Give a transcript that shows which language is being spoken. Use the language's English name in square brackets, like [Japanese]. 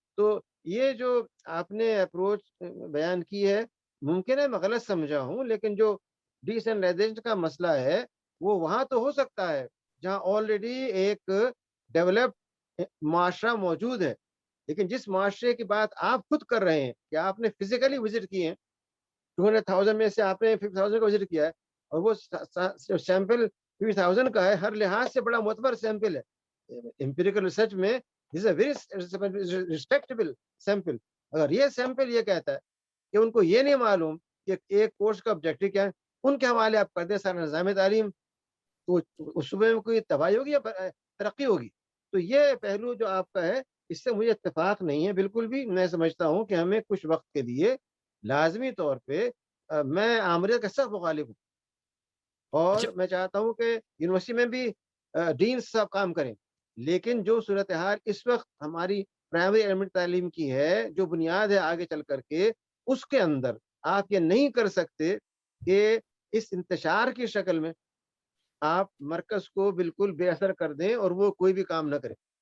[Urdu] تو یہ جو آپ نے اپروچ بیان کی ہے ممکن ہے میں غلط سمجھا ہوں, لیکن جو ڈیسینٹرلائزیشن کا مسئلہ ہے وہ وہاں تو ہو سکتا ہے جہاں آلریڈی ایک ڈیولپڈ معاشرہ موجود ہے, لیکن جس معاشرے کی بات آپ خود کر رہے ہیں کہ آپ نے فزیکلی وزٹ کیے ہیں, 200,000 میں سے آپ نے 50,000 کا وزٹ کیا ہے, اور وہ سیمپل 50,000 کا ہے, ہر لحاظ سے بڑا معتبر سیمپل ہے. امپیریکل ریسرچ میں [English] this is a very respectable sample. [Urdu] اگر یہ سیمپل یہ کہتا ہے کہ ان کو یہ نہیں معلوم کہ ایک کورس کا آبجیکٹو کیا ہے, ان کے حوالے آپ کر دیں سارا نظام تعلیم, تو اس صوبے میں کوئی تباہی ہوگی یا ترقی ہوگی. تو یہ پہلو جو آپ کا ہے اس سے مجھے اتفاق نہیں ہے بالکل بھی. میں سمجھتا ہوں کہ ہمیں کچھ وقت کے لیے لازمی طور پہ, میں آمریت کا سخت مخالف ہوں, اور میں چاہتا ہوں کہ یونیورسٹی میں بھی ڈینس صاحب کام کریں, لیکن جو صورتحال اس وقت ہماری پرائمری ایلیمنٹ تعلیم کی ہے, جو بنیاد ہے آگے چل کر کے, اس کے اندر آپ یہ نہیں کر سکتے کہ اس انتشار کی شکل میں آپ مرکز کو بالکل بے اثر کر دیں اور وہ کوئی بھی کام نہ کرے.